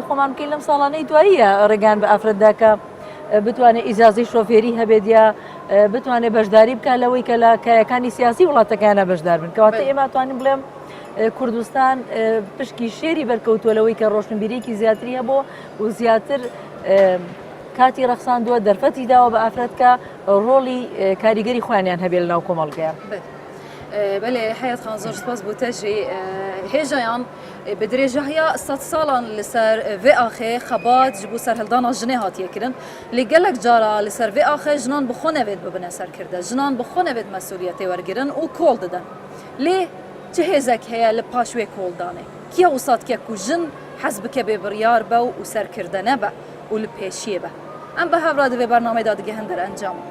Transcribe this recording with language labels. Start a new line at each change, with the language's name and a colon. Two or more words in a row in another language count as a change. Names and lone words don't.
Central Kurdish: خۆمان بکەین لەم ساڵانەی دواییە ڕێگان بە ئافرەتداکە بتوانێت ئیزازی شۆفێری هەبێت یا بتوانێت بەشداری بکە لەوەی کە لە کایەکانی سیاسی وڵاتەکانە بەشدار بن کەواتە ئێمە توانین بڵێم کوردستان پشکی شێری بەرکەوتووە لەوەی کە ڕۆشنبیرێکی زیاتری هەبوو و زیاتر کاتی ڕەخساندووە دەرفەتی داوە بە ئافرەتکە ڕۆڵی کاریگەری خۆیانیان هەبێت لەناو کۆمەڵگەیە. بەێ حیات خان زۆر سپاس بۆ
Kurdish: تەژێ هێژەیان بە درێژەهەیە 100 ساڵان لەسەر vê axê xebat ji bo serhildana jinê hatiye kirin lê gelek cara li ser vê axê jinan bi xwe nevêt bibine serkirde jinan bi xwe nevêt mesuliyetê wergirin û kol didin lê çi hêzek heye li paş wê koldanê kiya wîsatke ku jin hez bike bê biryar be û serkirde nebe û li pêşiyê be em bi hevra di vê bernameyê da digihin derencam.